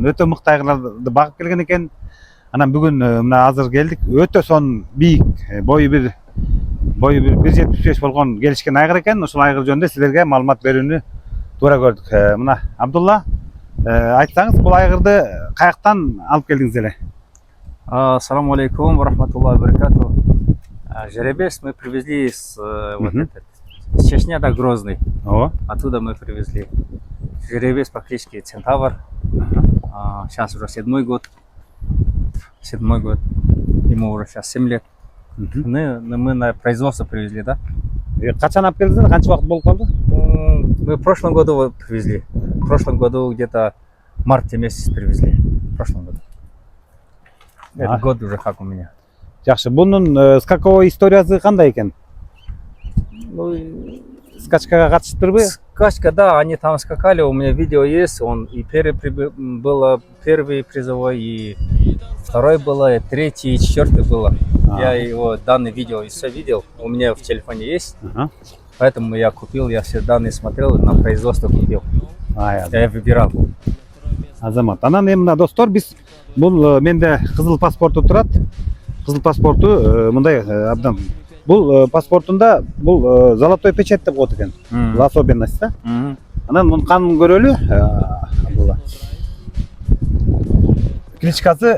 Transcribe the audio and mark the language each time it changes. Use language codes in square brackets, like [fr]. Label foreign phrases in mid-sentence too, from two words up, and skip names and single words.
[ky] Өтө мыкты айгырларды багып келген экен. Анан бүгүн мына азыр келдик. Өтө сонун бийик, бою 1.75 болгон келишкен айгыр экен. Ошол айгыр жөнүндө силерге маалымат берүүнү туура көрдүк. Мына Абдулла, айтсаңыз, бул айгырды каяктан алып келдиңиз эле? [ar] السلام عليكم ورحمة الله وبركاته. [ru] Жеребец мы привезли с Чечня, да, Грозный. Оттуда мы привезли. Жеребец практически центавр. Сейчас уже седьмой год. Ему уже сейчас 7 лет. Мы на производство привезли, да? [ky] Качан алып келдиңиз? Канча убакыт болуп калды? [ru] Мы в прошлом году вот привезли. В прошлом году где-то в марте месяц привезли. В прошлом году. Это год уже как у меня. [ky] Жакшы. Бунун скаковой историясы кандай экен? [ru] Ну, [ky] Скачкага катышыптырбы? [ru] скачка, да, они там скакали, у меня видео есть, он и было первый призовой, и второй было, и третий, и четвертый было. Я его данное видео и все видел, у меня в телефоне есть, поэтому я купил, я все данные смотрел, на производство купил. Я выбирал. [ky] Азамат. Анан эми мына достор, биз бул менде кызыл паспорту турат. Кызыл паспорту мындай абдан. Бул паспортунда бул [ru] золотой печать [ky] деп коет экен. [ru] Особенность да. [ky] Анан мунун канын көрөлү. Абдулла. Кличкасы